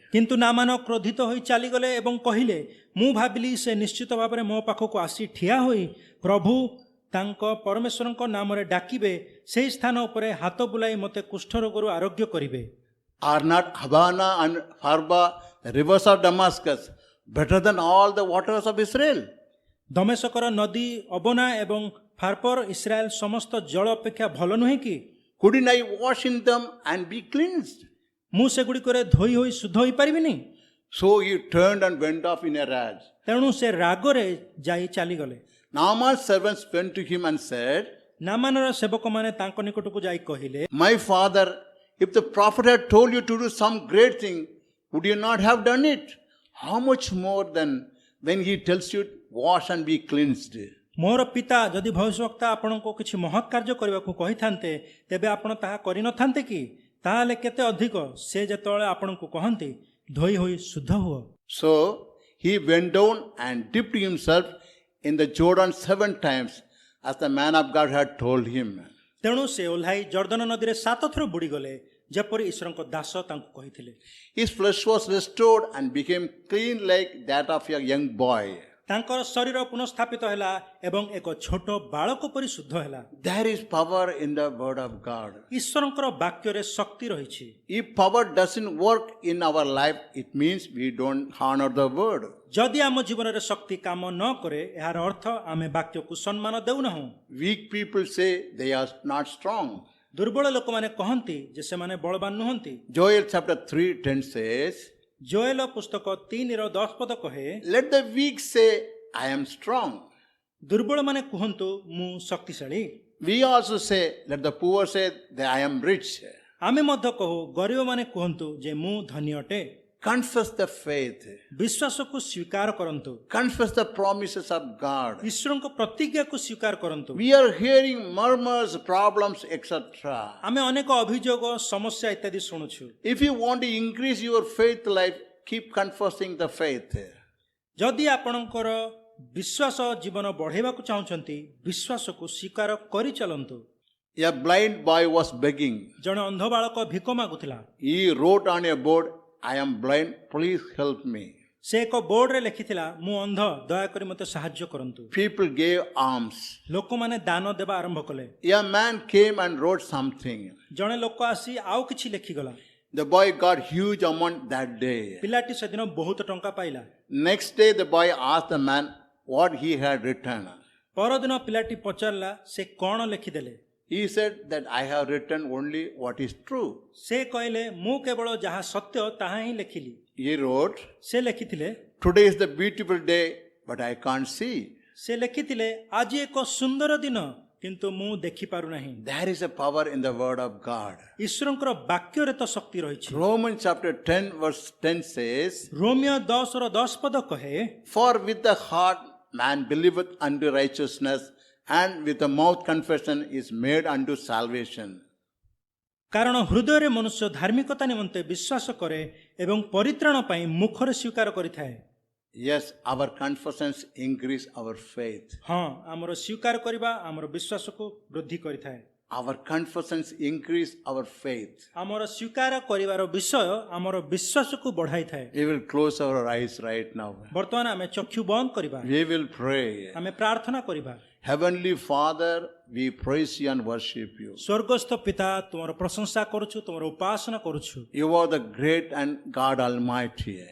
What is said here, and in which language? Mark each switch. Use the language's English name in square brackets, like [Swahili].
[Odia] କିନ୍ତୁ ନାମାନ କ୍ରୋଧିତ ହୋଇ ଚାଲିଗଲେ ଏବଂ କହିଲେ, ମୁଁ ଭାବିଲି ସେ ନିଶ୍ଚିତ ଭାବରେ ମୋ ପାଖକୁ ଆସି ଠିଆ ହୋଇ ପ୍ରଭୁ ତାଙ୍କ ପରମେଶ୍ୱରଙ୍କ ନାମରେ ଡାକିବେ, ସେହି ସ୍ଥାନ ଉପରେ ହାତ ବୁଲାଇ ମୋତେ କୁଷ୍ଠ ରୋଗରୁ ଆରୋଗ୍ୟ କରିବେ। [English] Are not Habana and Farba, the rivers of Damascus, better than all the waters of Israel? [Odia] ଦମେଶକର ନଦୀ ଅବନା ଏବଂ ଫାର୍ପର ଇସ୍ରାଏଲ ସମସ୍ତ ଜଳ ଅପେକ୍ଷା ଭଲ ନୁହେଁ କି? [English] Couldn't I wash in them and be cleansed? [Odia] ମୁଁ ସେଗୁଡ଼ିକରେ ଧୋଇ ହୋଇ ଶୁଦ୍ଧ ହୋଇପାରିବିନି? [English] So he turned and went off in a rage. [Odia] ତେଣୁ ସେ ରାଗରେ ଯାଇ ଚାଲିଗଲେ। [English] Naaman's servants went to him and said, [Odia] ନାମାନର ସେବକମାନେ ତାଙ୍କ ନିକଟକୁ ଯାଇ କହିଲେ, [English] My father, if the prophet had told you to do some great thing, would you not have done it? How much more than when he tells you, wash and be cleansed? [Odia] ମୋର ପିତା ଯଦି ଭବିଷ୍ୟବକ୍ତା ଆପଣଙ୍କୁ କିଛି ମହତ୍ କାର୍ଯ୍ୟ କରିବାକୁ କହିଥାନ୍ତେ ତେବେ ଆପଣ ତାହା କରିନଥାନ୍ତେ କି? ତାହେଲେ କେତେ ଅଧିକ ସେ ଯେତେବେଳେ ଆପଣଙ୍କୁ କହନ୍ତି ଧୋଇ ହୋଇ ଶୁଦ୍ଧ ହୁଅ। [English] So he went down and dipped himself in the Jordan 7 times as the man of God had told him. [Odia] ତେଣୁ ସେ ଓହ୍ଲାଇ ଜର୍ଦ୍ଦନ ନଦୀରେ 7 ଥର ବୁଡ଼ିଗଲେ, ଯେପରି ଈଶ୍ୱରଙ୍କ ଦାସ ତାଙ୍କୁ କହିଥିଲେ। [English] His flesh was restored and became clean like that of a young boy. [Odia] ତାଙ୍କର ଶରୀର ପୁନଃସ୍ଥାପିତ ହେଲା ଏବଂ ଏକ ଛୋଟ ବାଳକ ପରି ଶୁଦ୍ଧ ହେଲା। [English] There is power in the word of God. [Odia] ଈଶ୍ୱରଙ୍କର ବାକ୍ୟରେ ଶକ୍ତି ରହିଛି। [English] If power doesn't work in our life, it means we don't honor the word. [Odia] ଯଦି ଆମ ଜୀବନରେ ଶକ୍ତି କାମ ନ କରେ, ଏହାର ଅର୍ଥ ଆମେ ବାକ୍ୟକୁ ସମ୍ମାନ ଦେଉନାହୁଁ। [English] Weak people say they are not strong. [Odia] ଦୁର୍ବଳ ଲୋକମାନେ କହନ୍ତି ଯେ ସେମାନେ ବଳବାନ ନୁହନ୍ତି। [English] Joel chapter 3:10 says, [Odia] ଜୋଏଲ ପୁସ୍ତକ 3:10 ପଦ କହେ, [English] let the weak say, I am strong. [Odia] ଦୁର୍ବଳମାନେ କୁହନ୍ତୁ ମୁଁ ଶକ୍ତିଶାଳୀ। [English] We also say, let the poor say that I am rich. [Odia] ଆମେ ମଧ୍ୟ କହୁ ଗରିବମାନେ କୁହନ୍ତୁ ଯେ ମୁଁ ଧନୀ ଅଟେ। [English] Confess the faith. [Odia] ବିଶ୍ୱାସକୁ ସ୍ୱୀକାର କରନ୍ତୁ। [English] Confess the promises of God. [Odia] ଈଶ୍ୱରଙ୍କ ପ୍ରତିଜ୍ଞାକୁ ସ୍ୱୀକାର କରନ୍ତୁ। [English] We are hearing murmurs, problems, etc. [Odia] ଆମେ ଅନେକ ଅଭିଯୋଗ, ସମସ୍ୟା ଇତ୍ୟାଦି ଶୁଣୁଛୁ। [English] If you want to increase your faith life, keep confessing the faith. [Odia] ଯଦି ଆପଣଙ୍କର ବିଶ୍ୱାସ ଜୀବନ ବଢ଼ାଇବାକୁ ଚାହୁଁଛନ୍ତି, ବିଶ୍ୱାସକୁ ସ୍ୱୀକାର କରି ଚାଲନ୍ତୁ। [English] A blind boy was begging. [Odia] ଜଣେ ଅନ୍ଧ ବାଳକ ଭିକ ମାଗୁଥିଲା। [English] He wrote on a board, I am blind, please help me. [Odia] ସେ ଏକ ବୋର୍ଡରେ ଲେଖିଥିଲା, ମୁଁ ଅନ୍ଧ, ଦୟାକରି ମୋତେ ସାହାଯ୍ୟ କରନ୍ତୁ। [English] People gave alms. [Odia] ଲୋକମାନେ ଦାନ ଦେବା ଆରମ୍ଭ କଲେ। [English] A man came and wrote something. [Odia] ଜଣେ ଲୋକ ଆସି ଆଉ କିଛି ଲେଖିଗଲା। [English] The boy got huge amount that day. [Odia] ପିଲାଟି ସେଦିନ ବହୁତ ଟଙ୍କା ପାଇଲା। [English] Next day the boy asked the man what he had written. [Odia] ପରଦିନ ପିଲାଟି ପଚାରିଲା, ସେ କ'ଣ ଲେଖିଦେଲେ? [English] He said that I have written only what is true. [Odia] ସେ କହିଲେ, ମୁଁ କେବଳ ଯାହା ସତ୍ୟ ତାହା ହିଁ ଲେଖିଲି। [English] He wrote, [Odia] ସେ ଲେଖିଥିଲେ, [English] today is the beautiful day, but I can't see. [Odia] ସେ ଲେଖିଥିଲେ, ଆଜି ଏକ ସୁନ୍ଦର ଦିନ, କିନ୍ତୁ ମୁଁ ଦେଖିପାରୁନାହିଁ। [English] There is a power in the word of God. [Odia] ଈଶ୍ୱରଙ୍କର ବାକ୍ୟରେ ତ ଶକ୍ତି ରହିଛି। [English] Romans chapter 10 verse 10 says, [Odia] ରୋମିଓ 10:10 ପଦ କହେ, [English] for with the heart man believeth unto righteousness, and with the mouth confession is made unto salvation. [Odia] କାରଣ ହୃଦୟରେ ମନୁଷ୍ୟ ଧାର୍ମିକତା ନିମନ୍ତେ ବିଶ୍ୱାସ କରେ ଏବଂ ପରିତ୍ରାଣ ପାଇଁ ମୁଖରେ ସ୍ୱୀକାର କରିଥାଏ। [English] Yes, our confessions increase our faith. [Odia] ହଁ, ଆମର ସ୍ୱୀକାର କରିବା ଆମର ବିଶ୍ୱାସକୁ ବୃଦ୍ଧି କରିଥାଏ। [English] Our confessions increase our faith. [Odia] ଆମର ସ୍ୱୀକାର କରିବାର ବିଷୟ ଆମର ବିଶ୍ୱାସକୁ ବଢ଼ାଇଥାଏ। [English] We will close our eyes right now. [Odia] ବର୍ତ୍ତମାନ ଆମେ ଚକ୍ଷୁ ବନ୍ଦ କରିବା। [English] We will pray. [Odia] ଆମେ ପ୍ରାର୍ଥନା କରିବା। [English] Heavenly Father, we praise you and worship you. [Odia] ସ୍ୱର୍ଗସ୍ଥ ପିତା, ତୁମର ପ୍ରଶଂସା କରୁଛୁ, ତୁମର ଉପାସନା କରୁଛୁ। [English] You are the great and God Almighty.